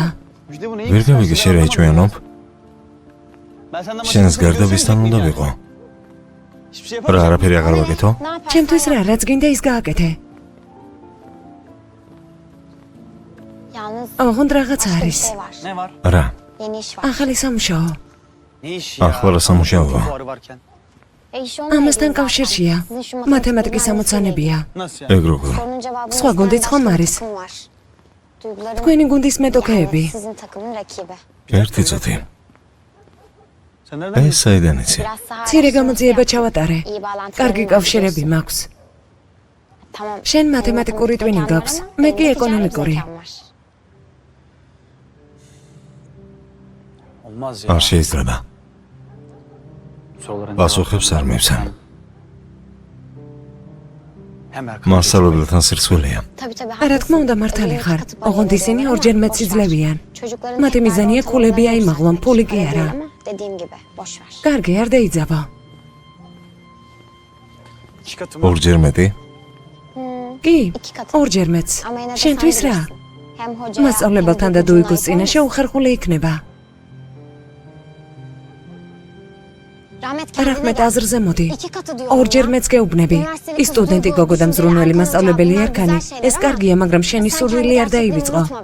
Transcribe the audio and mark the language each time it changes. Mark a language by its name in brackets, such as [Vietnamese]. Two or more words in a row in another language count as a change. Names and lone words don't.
[Georgian] ვერ გავიგე შენ რა ეჩვენობ? შენს გარდა ვისთან უნდა ვიყო? რა არაფერი აღარ ვაკეთო? ჩემთვის რა, რაც გინდა ის გააკეთე. ოღონდ რაღაც არის. [Turkish] Ne var? [Georgian] რა? ახალი სამუშაო. [Turkish] Ne iş [Georgian] ახლა რა სამუშაოა? [Turkish] Fuarı varken. [Georgian] ამასთან კავშირშია. მათემატიკის ამოცანებია. [Turkish] Nasıl yani? [Georgian] ეგ როგორ? სხვა გუნდიც ხომ არის? თქვენი გუნდის მეტოქეები. ერთი წუთი. [Turkish] Sen nereden? [Georgian] ეს საიდან იცი? ცირე გამოძიება ჩავატარე. კარგი კავშირები მაქვს. შენ მათემატიკური ტვინი გაქვს, მე კი ეკონომიკური. [Turkish] Olmaz ya. [Georgian] არ შეიძლება. [Turkish] Soruların [Georgian] პასუხებს არ მივცემ. [Turkish] Hemen [Georgian] მასწავლებელთან სირცხვილია. რა თქმა უნდა მართალი ხარ. ოღონდ ისინი ორჯერ მეტ იძლევიან. მათი მიზანია ქულები აიმაღლონ, ფული კი არა. კარგი, არ დაიძაბო. [Turkish] iki katı mı? [Georgian] ორჯერ მეტი? კი, ორჯერ მეც. შენთვის რა? მასწავლებელთან და დუიგოს წინაშე უხერხული იქნება. რაჰმედ აზრზე მოდი. ორჯერ მეც გეუბნები. ის სტუდენტი გოგო და მზრუნველი მასწავლებელი ერქანი, ეს კარგია, მაგრამ შენი სურვილი არ დაივიწყო.